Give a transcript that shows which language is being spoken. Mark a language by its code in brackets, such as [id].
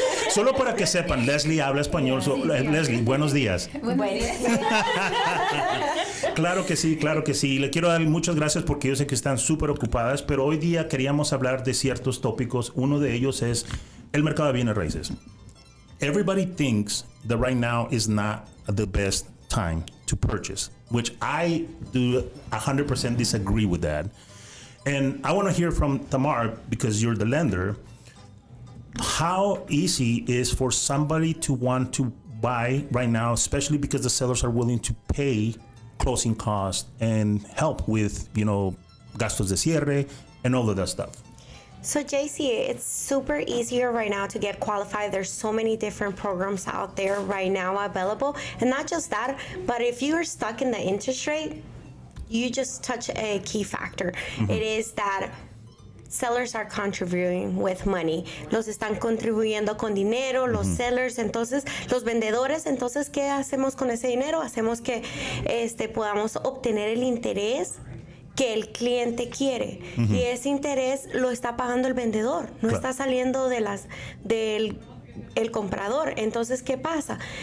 [es] Solo para que sepan, Leslie habla español. Leslie, buenos días. Buenos días. Claro que sí, claro que sí. Le quiero dar muchas gracias porque yo sé que están súper ocupadas, pero hoy día queríamos hablar de ciertos tópicos. Uno de ellos es el mercado de bienes raíces. [en] Everybody thinks that right now is not the best time to purchase, which I do 100% disagree with that. And I want to hear from Tammar, because you're the lender, how easy is for somebody to want to buy right now, especially because the sellers are willing to pay closing costs and help with, [es] gastos de cierre [en] and all of that stuff. So JC, it's super easier right now to get qualified. There's so many different programs out there right now available. And not just that, but if you're stuck in the interest rate, you just touch a key factor. Mm-hmm. It is that sellers are contributing with money. [es] Los están contribuyendo con dinero, los sellers, entonces, los vendedores, entonces, ¿qué hacemos con ese dinero? Hacemos que podamos obtener el interés que el cliente quiere. Y ese interés lo está pagando el vendedor, no está saliendo del comprador. Entonces, ¿qué pasa?